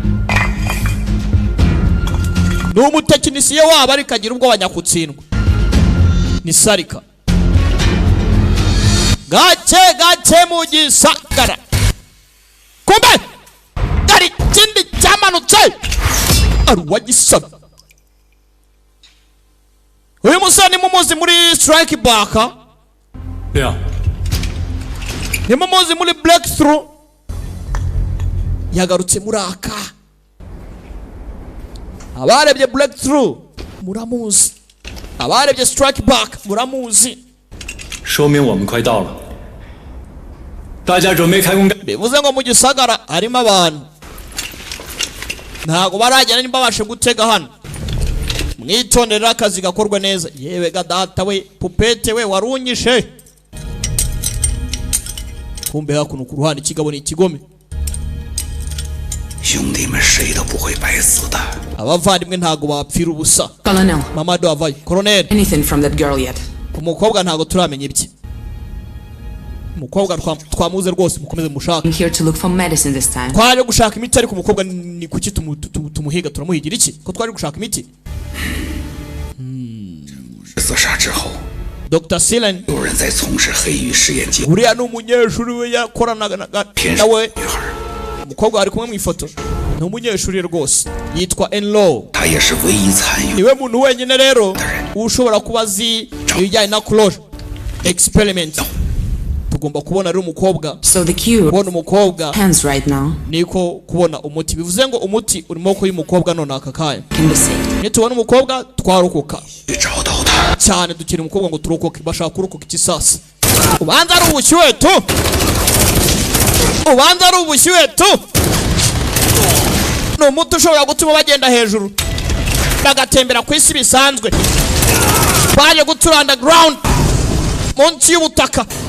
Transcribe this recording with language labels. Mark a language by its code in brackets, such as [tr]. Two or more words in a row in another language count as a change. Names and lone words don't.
[rw] ni umutekinisiye wabo ariko agira ubwoba nyakutsindwa ni sarika gake mu gisagara kumbe hari ikindi cyamanutse ari uwagisaba uyu musore ni mumuzi muri strike back [zh] 对啊， [rw] ni mumuzi muri breakthrough yagarutse muri aka abarebye breakthrough muramuzi abarebye strike back muramuzi [zh] 说明我们快到了。大家准备开工干。 [rw] bivuze ngo mu gisagara harimo abantu ntago baragera nimba babashe gutega hano mwitondera akazi gakorwa neza yewe gadata we pupete we warunyishe kumbe hakuno ku ruhande ikigabo ni ikigome [zh] 兄弟们谁都不会白死的。 [rw] abavandimwe ntago bapfira ubusa [en] Colonel, [rw] mamado avaye colonel [en] anything from that girl yet? [rw] umukobwa ntago turamenya ibye umukobwa twamuze rwose mukomeze mushaka [en] I'm here to look for medicine this time. [rw] twaje gushaka imiti ariko umukobwa ni kuki tumuhiga turamuhigira iki ko twaje gushaka imiti [zh] 自杀之后， Dr. Silen 有人在从事黑鱼实验计划， [rw] uriya ni umunyeshuri we yakoranaga nawe umukobwa ari kumwe mu ifoto ni umunyeshuri rwose yitwa Enlo [zh] 他也是唯一参与。 [rw] niwe muntu wenyine rero ushobora kuba azi ibijyanye na [en] clone experiment [rw] tugomba kubona ari umukobwa [en] So the cure [rw] kubona umukobwa [en] hands right now [rw] niko kubona umuti bivuze ngo umuti uri mu maboko y'umukobwa none aka kanya [en] can be saved. [rw] nitubona umukobwa twarokoka [zh] 去找到他， [rw] cyane dukira umukobwa ngo turokoke bashaka kurokoka iki sasa ubanza ari ubushyuhe tu ubanza ari ubushyuhe tu ni umuti ushobora gutuma bagenda hejuru bagatembera ku isi bisanzwe baje gutura underground munsi y'ubutaka